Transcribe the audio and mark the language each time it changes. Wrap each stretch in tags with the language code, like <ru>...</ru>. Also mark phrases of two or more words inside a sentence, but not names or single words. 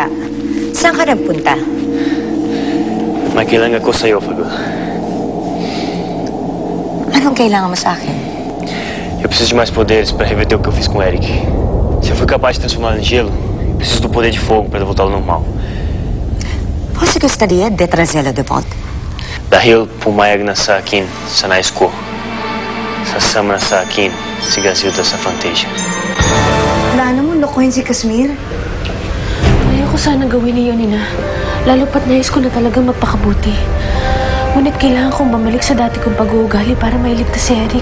<tl>Saan ka nagpunta? May kailangan ko sa iyo, Fabiola. Anong kailangan mo sa akin?</tl> <pt>Eu preciso de mais poderes para reverter o que eu fiz com o Eric. Se eu fui capaz de transformá-lo em gelo, eu preciso do poder de fogo para voltá-lo ao normal. Você gostaria de trazê-lo de volta?</pt> <tl>Dahil pumayag na sa akin sa nais ko. Sasama na sa akin si Grazilda sa Fantasia. Plano mo lokohin si Kashmir? Ayoko sana gawin niyo, Nina. Lalo pat nais ko na talagang magpakabuti. Ngunit kailangan kong bumalik sa dati kong pag-uugali para mailigtas si Eric.</tl>